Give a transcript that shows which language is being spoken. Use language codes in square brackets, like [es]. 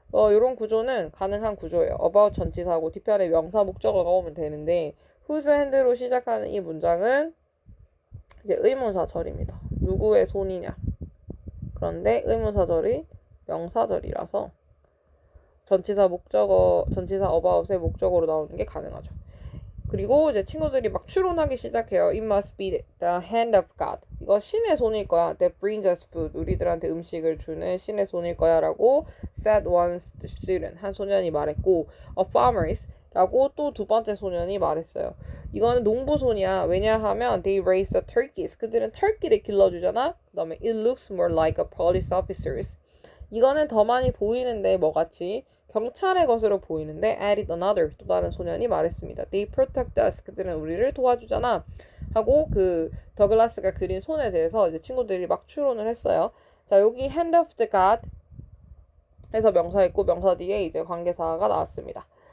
[ko] 이런 구조는 가능한 구조예요. about 전치사고 뒤편에 명사 목적어가 오면 되는데 whose hand로 시작하는 이 문장은 이제 의문사절입니다. 누구의 손이냐. 그런데 의문사절이 명사절이라서 전치사 about의 목적어로 나오는 게 가능하죠. 그리고 이제 친구들이 막 추론하기 시작해요. [en] It must be the hand of God. [ko] 이거 신의 손일 거야. [en] That brings us food. [ko] 우리들한테 음식을 주는 신의 손일 거야 라고 [en] said one student. [ko] 한 소년이 말했고 [en] A farmer's [ko] 라고 또 두 번째 소년이 말했어요. 이거는 농부손이야. 왜냐하면 [en] they raise the turkeys. [ko] 그들은 터키를 길러주잖아. 그 다음에 [en] it looks more like a police officers. [ko] 이거는 더 많이 보이는데 뭐같이 경찰의 것으로 보이는데 [en] added another [ko] 또 다른 소년이 말했습니다. [en] They protect us. [ko] 그들은 우리를 도와주잖아. 하고 그 더글라스가 그린 손에 대해서 이제 친구들이 막 추론을 했어요. 자, 여기 [en] hand of the god [ko] 해서 명사 있고 명사 뒤에 이제 관계사가 나왔습니다.